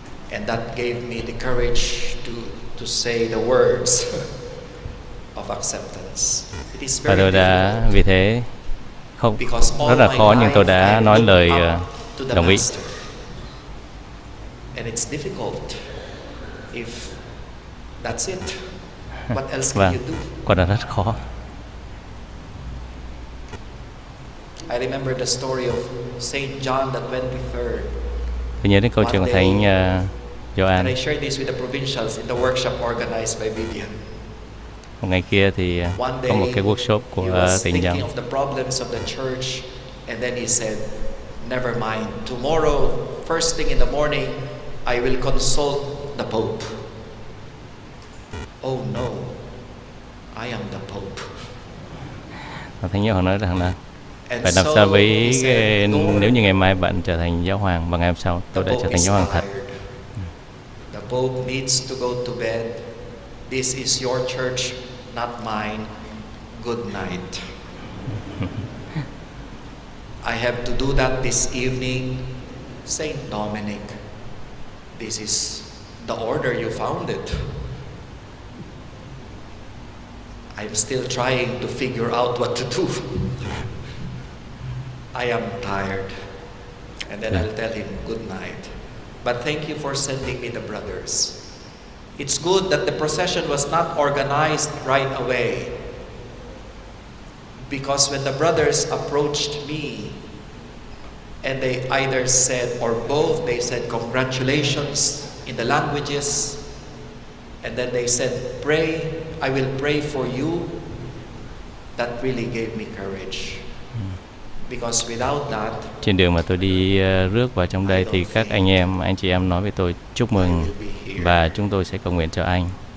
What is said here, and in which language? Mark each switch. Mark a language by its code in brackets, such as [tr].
[en] And that gave me the courage to say the words of acceptance. [vi] Và tôi đã vì thế không rất là khó, nhưng tôi đã nói lời đồng ý. [en] And it's difficult if that's it. What else [vi] Và [en] can you do? [vi] quả là rất khó. [en] I remember the story of Saint John the 23rd. [vi] Tôi nhớ đến câu chuyện của Thánh Gioan. [en] And I shared this with the provincials in the workshop organized by Vivian. [vi] Một ngày kia thì có một cái workshop của Tỉnh Dòng. [en] Of the problems of the church, and then he said, "Never mind. Tomorrow, first thing in the morning, I will consult the Pope." Oh no, I am the Pope. [vi] Và Thánh Giáo Hoàng nói rằng là phải làm sao với nếu như ngày mai bạn trở thành giáo hoàng và ngày hôm sau tôi đã trở thành giáo hoàng thật. [en] The Pope needs to go to bed. This is your church, not mine. Good night. I have to do that this evening. Saint Dominic, this is the order you founded. I'm still trying to figure out what to do. I am tired. And then I'll tell him good night. But thank you for sending me the brothers. It's good that the procession was not organized right away. Because when the brothers approached me, and they either said, or both, they said congratulations in the languages, and then they said, pray, I will pray for you. That really gave me courage. Because without that, [vi] trên đường mà tôi đi rước vào trong đây thì các anh chị em nói với tôi chúc mừng và chúng tôi sẽ cầu nguyện cho anh.